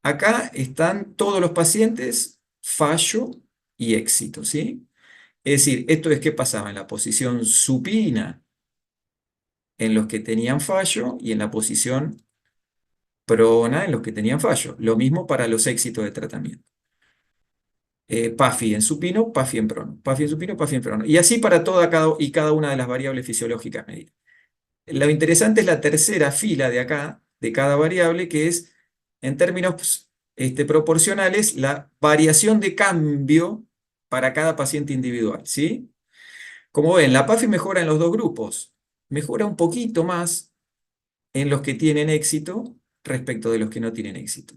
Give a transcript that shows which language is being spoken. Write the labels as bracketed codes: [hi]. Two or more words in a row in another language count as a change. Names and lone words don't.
[es] Acá están todos los pacientes fallo y éxito, ¿sí? Es decir, esto es qué pasaba en la posición supina en los que tenían fallo y en la posición prona en los que tenían fallo. Lo mismo para los éxitos de tratamiento. PAFI en supino, PAFI en prono, PAFI en supino, PAFI en prono. Y así para toda y cada una de las variables fisiológicas medidas. Lo interesante es la tercera fila de acá, de cada variable, que es, en términos proporcionales, la variación de cambio para cada paciente individual, ¿sí? Como ven, la PAFI mejora en los dos grupos. Mejora un poquito más en los que tienen éxito respecto de los que no tienen éxito.